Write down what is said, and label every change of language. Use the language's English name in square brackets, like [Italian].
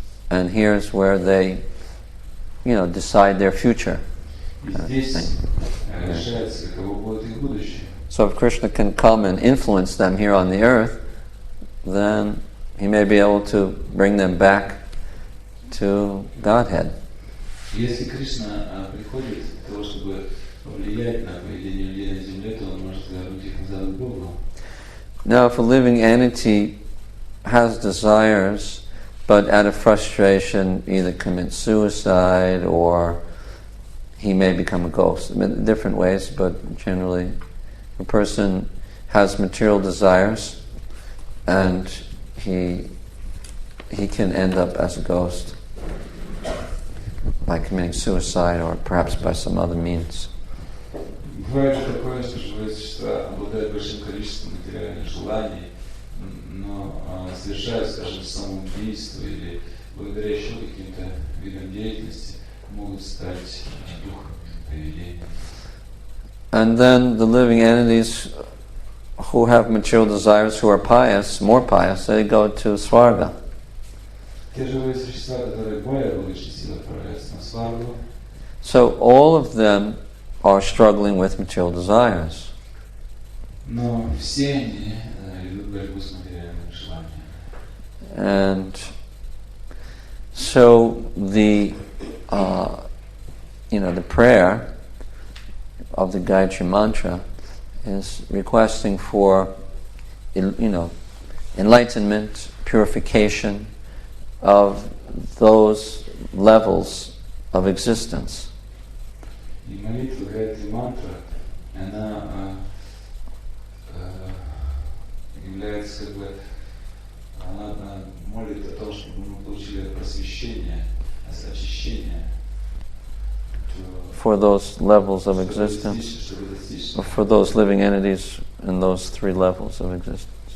[English] And here's where they, decide their future. So if Krishna can come and influence them here on the earth, then he may be able to bring them back to Godhead. [Russian] Если Кришна приходит для того, чтобы повлиять на поведение людей на земле, то он может вернуть их назад к Богу. [English] Now, if a living entity has desires, but out of frustration either commits suicide or he may become a ghost. Different ways, but generally a person has material desires and he can end up as a ghost by committing suicide or perhaps by some other means. [Russian] Бывает же такое, что живые существа обладают большим количеством материальных желаний, но совершают, скажем, самоубийство или благодаря еще каким-то видам деятельности могут стать духом поведения. [English] And then the living entities who have material desires, who are pious, more pious, they go to Svarga. [Russian] Те живые существа, которые более благочестиво отправляются на Сваргу. [English] So all of them are struggling with material desires. [Russian] Но все они ведут борьбу с материальными желаниями. [English] And so the prayer of the Gayatri Mantra is requesting for, enlightenment, purification of those levels of existence. [Russian] И молитва Гайатри Мантра, она является она молит о том, чтобы мы получили просвещение, очищение. [English] For those levels of existence, or for those living entities in those three levels of existence.